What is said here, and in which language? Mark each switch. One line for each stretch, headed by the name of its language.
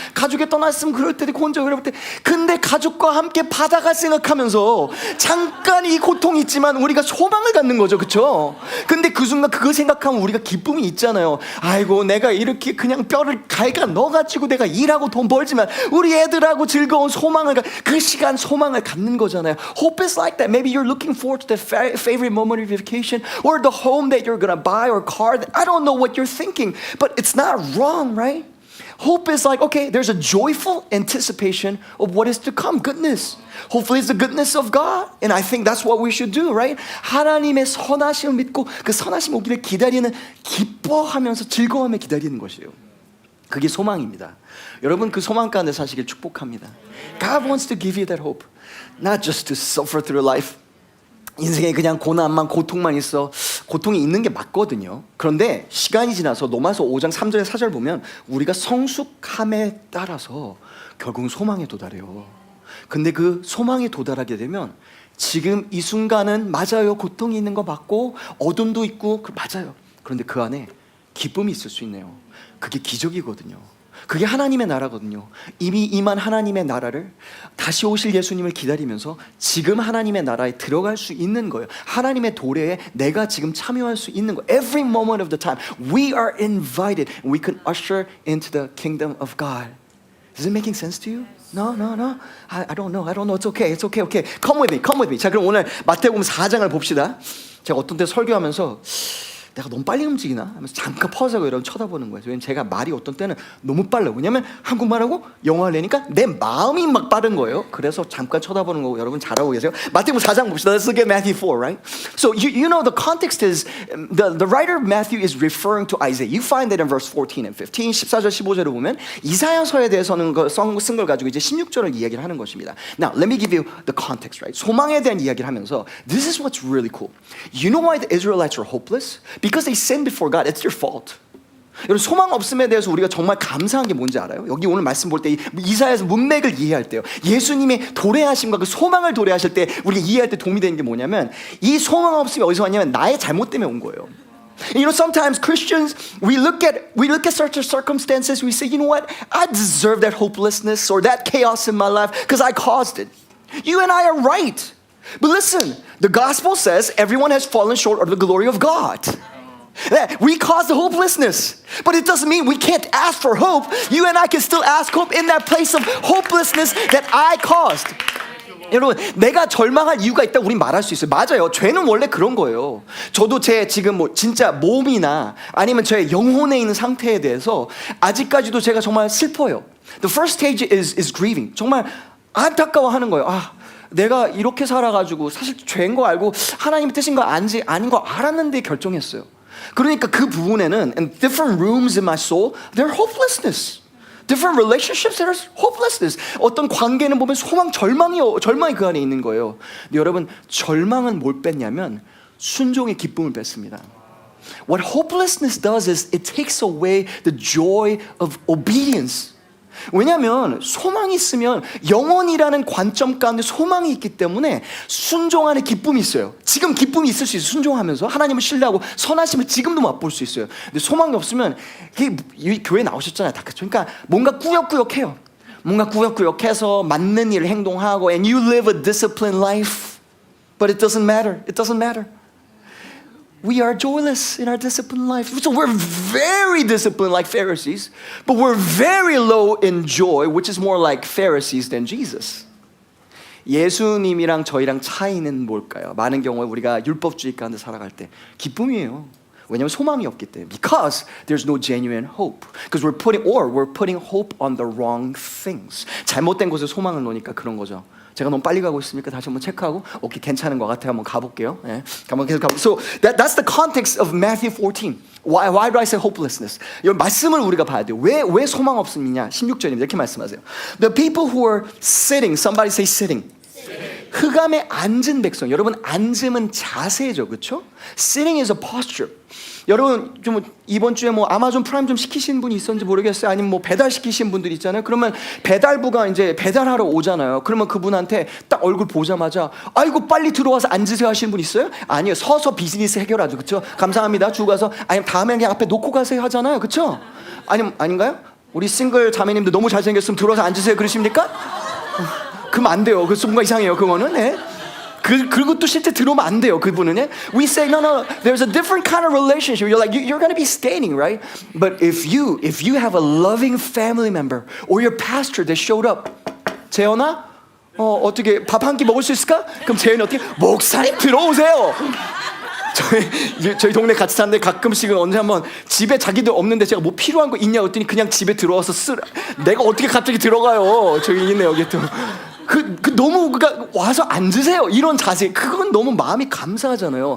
Korean: 가족에 떠났으면 그럴 때도 혼자 그럴 때. 근데 가족과 함께 바다가 생각하면서 잠깐 이 고통이 있지만 우리가 소망을 갖는 거죠, 그렇죠? 근데 그 순간 그거 생각하면 우리가 기쁨이 있잖아요. 아이고 내가 이렇게 그냥 뼈를 갈가 넣어가지고 내가 일하고 돈 벌지만 우리 애들하고 즐거운 그 시간 소망을 갖는 거잖아요.
English: Hope is like that. Maybe you're looking forward to the favorite moment of your vacation or the home that you're gonna buy or car. I don't know what you're thinking, but it's not wrong, right? Hope is like, okay, there's a joyful anticipation of what is to come, goodness. Hopefully it's the goodness of God. And I think that's what we should do, right?
Korean: 하나님의 선하심을 믿고 그 선하심 오기를 기다리는, 기뻐하면서 즐거움에 기다리는 것이에요. 그게 소망입니다. 여러분 그 소망 가운데 사시길 축복합니다.
English: God wants to give you that hope. Not just to suffer through life.
Korean: 인생에 그냥 고난만 고통만 있어. 고통이 있는 게 맞거든요. 그런데 시간이 지나서 로마서 5장 3절에 4절 보면 우리가 성숙함에 따라서 결국은 소망에 도달해요. 근데 그 소망에 도달하게 되면 지금 이 순간은 맞아요. 고통이 있는 거 맞고 어둠도 있고 맞아요. 그런데 그 안에 기쁨이 있을 수 있네요. 그게 기적이거든요. 그게 하나님의 나라거든요. 이미 임한 하나님의 나라를 다시 오실 예수님을 기다리면서 지금 하나님의 나라에 들어갈 수 있는 거예요. 하나님의 도래에 내가 지금 참여할 수 있는 거예요.
English: Every moment of the time we are invited. We can usher into the kingdom of God. Is it making sense to you? No. I don't know. It's okay. Come with me.
Korean: 자, 그럼 오늘 마태복음 4장을 봅시다. 제가 어떤 때 설교하면서 내가 너무 빨리 움직이나? 하면서 잠깐 퍼져고 여러분 쳐다보는 거예요. 왜냐면 제가 말이 어떤 때는 너무 빨라요. 왜냐면 한국말하고 영어를 내니까 내 마음이 막 빠른 거예요. 그래서 잠깐 쳐다보는 거고 여러분 잘하고 계세요. 마태복음 4장 봅시다.
English: Let's look at Matthew 4, right? So you know the context is the writer of Matthew is referring to Isaiah. You find that in verse 14 and 15,
Korean: 14절 15절을 보면 이사야서에 대해서는 쓴 걸 가지고 이제 16절을 이야기를 하는 것입니다.
English: Now, let me give you the context, right?
Korean: 소망에 대한 이야기를 하면서
English: this is what's really cool. You know why the Israelites are hopeless? Because they sinned before God. It's their fault.
Korean: 여러분 소망 없음에 대해서 우리가 정말 감사한 게 뭔지 알아요? 여기 오늘 말씀 볼 때 이사야서 문맥을 이해할 때요. 예수님의 도래하심과 그 소망을 도래하실 때 우리가 이해할 때 도움이 되는 게 뭐냐면 이 소망 없음이 어디서 왔냐면 나의 잘못 때문에 온 거예요.
English: You know, sometimes Christians we look at such circumstances. We say, you know what? I deserve that hopelessness or that chaos in my life because I caused it. You and I are right. But listen, the gospel says everyone has fallen short of the glory of God. We cause the hopelessness, but it doesn't mean we can't ask for hope. You and I can still ask hope in that place of hopelessness that I caused.
Korean: 여러분, 내가 절망할 이유가 있다고 우린 말할 수 있어요. 맞아요. 죄는 원래 그런 거예요. 저도 제 지금 뭐 진짜 몸이나 아니면 저의 영혼에 있는 상태에 대해서 아직까지도 제가 정말 슬퍼요.
English: The first stage is grieving.
Korean: 정말 안타까워하는 거예요. 내가 이렇게 살아가지고 사실 죄인 거 알고 하나님의 뜻인 거 아닌 거 알았는데 결정했어요. 그러니까 그 부분에는
English: in different rooms in my soul, there's hopelessness. Different relationships, there's hopelessness.
Korean: 어떤 관계는 보면 절망이 그 안에 있는 거예요. 근데 여러분 절망은 뭘 뺐냐면 순종의 기쁨을 뺐습니다.
English: What hopelessness does is it takes away the joy of obedience.
Korean: 왜냐하면 소망이 있으면 영원이라는 관점 가운데 소망이 있기 때문에 순종 안에 기쁨이 있어요. 지금 기쁨이 있을 수 있어요. 순종하면서 하나님을 신뢰하고 선하심을 지금도 맛볼 수 있어요. 근데 소망이 없으면 교회 나오셨잖아요. 다 그러니까 뭔가 꾸역꾸역해요. 뭔가 꾸역꾸역해서 맞는 일을 행동하고
English: and you live a disciplined life, but it doesn't matter. It doesn't matter. We are joyless in our disciplined life. So we're very disciplined like Pharisees, but we're very low in joy, which is more like Pharisees than Jesus.
Korean: 예수님이랑 저희랑 차이는 뭘까요? 많은 경우에 우리가 율법주의 가운데 살아갈 때 기쁨이에요. 왜냐하면 소망이 없기 때문에.
English: Because there's no genuine hope. Because we're putting hope on the wrong things.
Korean: 잘못된 곳에 소망을 놓으니까 그런 거죠. 제가 너무 빨리 가고 있으니까 다시 한번 체크하고 오케이 괜찮은 것 같아요. 한번 가볼게요. 예, 한번 계속 가볼게요.
English: So that's the context of Matthew 14. Why do I say hopelessness?
Korean: 이 말씀을 우리가 봐야 돼요. 왜 소망 없음이냐? 16절입니다. 이렇게 말씀하세요.
English: The people who are sitting, somebody say sitting.
Korean: 흑암에 앉은 백성. 여러분 앉음은 자세죠, 그렇죠?
English: Sitting is a posture.
Korean: 여러분 좀 이번 주에 뭐 아마존 프라임 좀 시키신 분이 있었는지 모르겠어요. 아니면 뭐 배달 시키신 분들 있잖아요. 그러면 배달부가 이제 배달하러 오잖아요. 그러면 그분한테 딱 얼굴 보자마자 아이고 빨리 들어와서 앉으세요 하시는 분 있어요? 아니요. 서서 비즈니스 해결하죠. 그렇죠? 감사합니다. 주고 가서 아니면 다음에 그냥 앞에 놓고 가세요 하잖아요. 그렇죠? 아닌가요? 우리 싱글 자매님들 너무 잘생겼으면 들어와서 앉으세요 그러십니까? 그럼 안 돼요. 그 뭔가 이상해요. 그거는. 네. 그리고 또 실제 들어오면 안 돼요. 그분은.
English: We say no. There's a different kind of relationship. You're like you're going to be standing, right? But if you have a loving family member or your pastor that showed up,
Korean: 재현아, 어떻게 밥 한 끼 먹을 수 있을까? 그럼 재현이 어떻게? 목사님 들어오세요. 저희 동네 같이 사는데 가끔씩은 언제 한번 집에 자기들 없는데 제가 뭐 필요한 거 있냐고 했더니 그냥 집에 들어와서 내가 어떻게 갑자기 들어가요? 저기 있네 여기 또. 너무 그러니까 와서 앉으세요 이런 자세 그건 너무 마음이 감사하잖아요.